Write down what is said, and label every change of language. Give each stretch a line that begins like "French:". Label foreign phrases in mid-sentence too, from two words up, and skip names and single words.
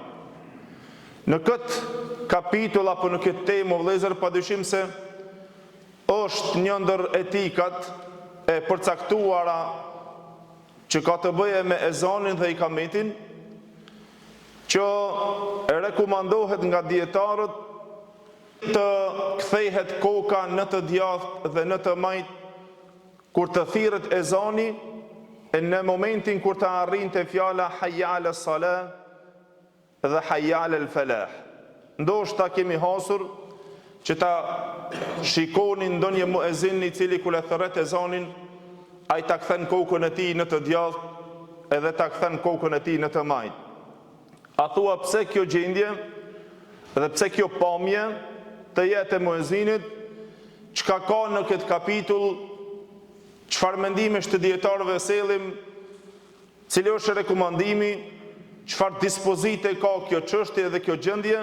Albanian: Në këtë kapitull apo në këtë temë, vëllezër, padyshim se është një ndër etikat e përcaktuara që ka të bëje me ezanin dhe ikametin, që rekomandohet nga dietarët të kthehet koka në të djathtë dhe në të majt kur të thirret ezani, e në momentin kur të arrinte fjala
Arabic: حي على الصلاة
Albanian: dhe
Arabic: حي على الفلاح.
Albanian: Ndoshta kemi hasur që ta shikoni ndonjë muezin i cili kur e thret ezanin, ai ta kthen kokën e tij në të djathtë edhe ta kthen kokën e tij në të majt. A thua pse kjo gjendje dhe pse kjo pamje të jetë e muezinit, çka ka në këtë kapitull, çfarë mendimesh të dietarëve sellim, cili është rekomandimi, çfarë dispozite ka kjo çështje dhe kjo gjendje?